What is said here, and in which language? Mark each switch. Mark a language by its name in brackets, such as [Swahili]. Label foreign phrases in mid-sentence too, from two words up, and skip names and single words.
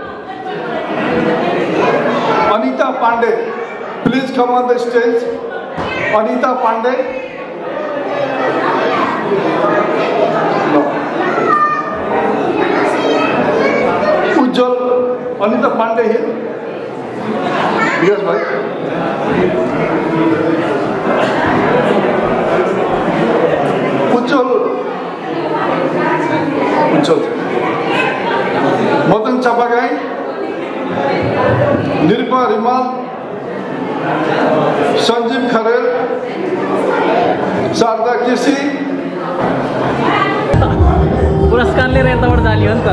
[English] Anita Pandey, please come on the stage. Anita Pandey. No. Ujjwal, Anita Pandey here. Yes, bhai. Ujjwal. Madan Chapagai, Nirpa Rimal, Sanjeev Kharel, Sarda Kisi. [Hindi] पुरस्कार ले रहे हैं तब डाली अंतर